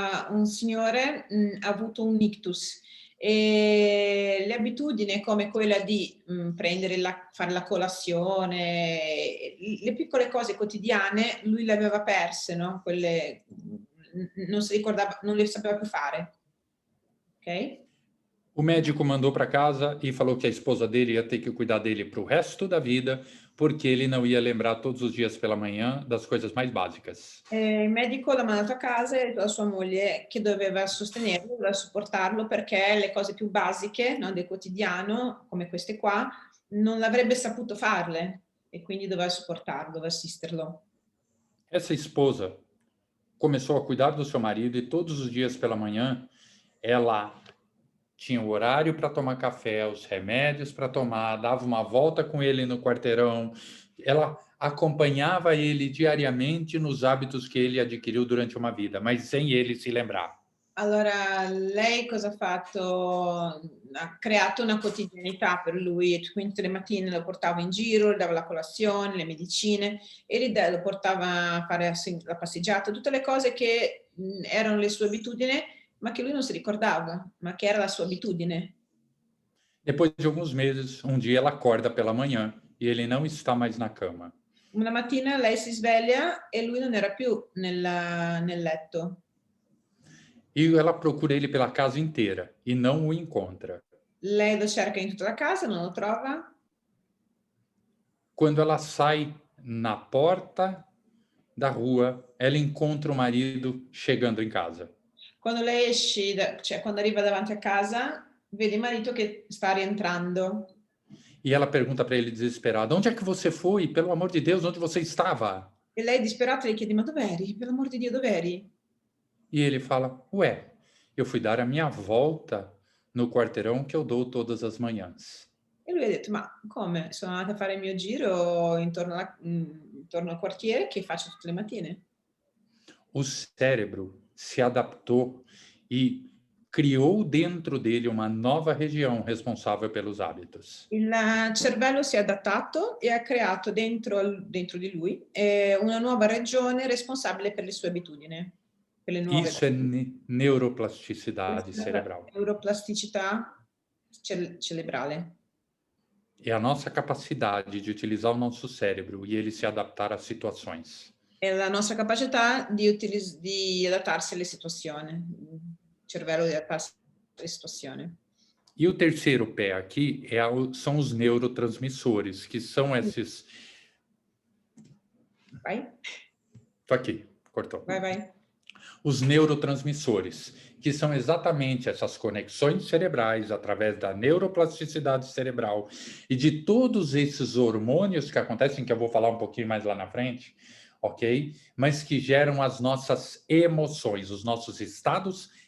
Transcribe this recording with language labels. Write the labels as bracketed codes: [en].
[it] Un signore ha avuto un ictus e le abitudini come quella di fare la colazione, le piccole cose quotidiane, lui le aveva perse, no? Quelle non si ricordava, non le sapeva più fare. Ok? [pt] O médico mandou para casa e falou que a esposa dele ia ter que cuidar dele para o resto da vida, porque ele não ia lembrar todos os dias pela manhã das coisas mais básicas. [it] Il medico l'ha mandato a casa e ha detto a sua moglie che doveva sostenerlo, doveva supportarlo perché le cose più basiche, no, del quotidiano, come queste qua, non l'avrebbe saputo farle e quindi doveva supportarlo, doveva assisterlo. [pt] Essa esposa começou a cuidar do seu marido e todos os dias pela manhã ela tinha o horário para tomar café, os remédios para tomar, dava uma volta com ele no quarteirão, ela acompanhava ele diariamente nos hábitos que ele adquiriu durante uma vida, mas sem ele se lembrar. [it] Allora, lei cosa ha fatto? Ha creato una quotidianità per lui, quindi tutte le mattine lo portava in giro, le dava la colazione, le medicine, e lo portava a fare la passeggiata, tutte le cose che erano le sue abitudini, ma che lui non si ricordava, ma che era la sua abitudine. [pt] Depois de alguns meses, um dia ela acorda pela manhã e ele não está mais na cama. [it] Una mattina lei si sveglia e lui non era più nel letto. [pt] E ela procura ele pela casa inteira e não o encontra. [it] Lei lo cerca in tutta la casa, non lo trova. [pt] Quando ela sai na porta da rua, ela encontra o marido chegando em casa. [it] Quando lei esce, cioè quando arriva davanti a casa, vede il marito che sta rientrando. [pt] E ela pergunta para ele desesperada: onde é que você foi? Pelo amor de Deus, onde você estava? [it] E lei disperata gli chiede: ma dov'eri? Per l'amor di Dio, dov'eri? [pt] E ele fala: ué, eu fui dar a minha volta no quarteirão que eu dou todas as manhãs. [it] E lui ha detto: ma come? Sono andata a fare il mio giro intorno al quartiere che faccio tutte le mattine. [pt] O cérebro se adaptou e criou dentro dele uma nova região responsável pelos hábitos. [it] Il cervello si è adattato e ha creato dentro di lui una nuova regione responsabile per le sue abitudini. Per le nuove [pt] Isso é neuroplasticidade cerebral. [it] Neuroplasticità cerebrale. [pt] É a nossa capacidade de utilizar o nosso cérebro e ele se adaptar às situações. [it] È la nostra capacità di adattarsi alle situazioni, il cervello di adattarsi alle situazioni. [pt] E o terceiro pé aqui são os neurotransmissores, que são esses... Vai? Tô aqui, cortou. Vai. Os neurotransmissores, que são exatamente essas conexões cerebrais através da neuroplasticidade cerebral e de todos esses hormônios que acontecem, que eu vou falar um pouquinho mais lá na frente, ok? Mas que geram as nossas emoções, os nossos estados